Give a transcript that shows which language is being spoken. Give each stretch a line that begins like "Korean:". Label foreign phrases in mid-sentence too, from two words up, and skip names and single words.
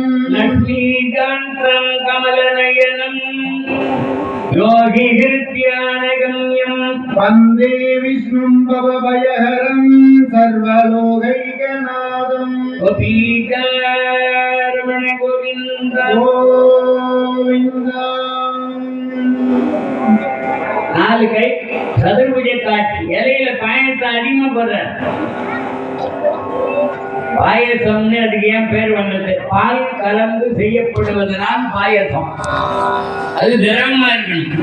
Sanskrit: लक्ष्मीकान्तं कमलनयनं योगिहृत्यानगम्यं वन्दे विष्णुं भवभयहरं सर्वलोकैकनाथं गोपीकारमण गोविन्द गोविन्द.
Tamil: 4 கை சதுர்புஜ காட்சி. இலையில பாயசத்தை அதிகமா போடுறார். பாயசம்னு அதுக்கு ஏன் பேர் வந்தது? பால் கலந்து செய்யப்படுவதனால் பாயசம். அது திரவமா இருக்கணும்.